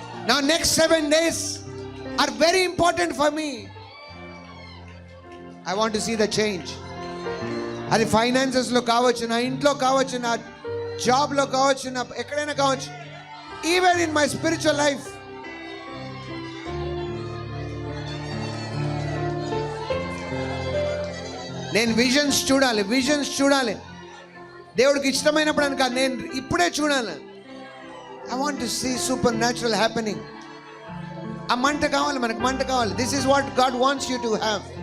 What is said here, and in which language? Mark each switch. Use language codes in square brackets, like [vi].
[en] Now next 7 days are very important for me. I want to see the change. [te] అది ఫైనాన్సెస్లో కావచ్చు, నా ఇంట్లో కావచ్చు, నా జాబ్లో కావచ్చు, నా ఎక్కడైనా కావచ్చు, [en] Even in my spiritual life. [te] నేను విజన్స్ చూడాలి. దేవుడికి ఇష్టమైనప్పుడు అని కాదు, నేను ఇప్పుడే చూడాలి. [en] I want to see supernatural happening. [te] ఆ మంట కావాలి, మనకు మంట కావాలి. [en] This is what God wants you to have.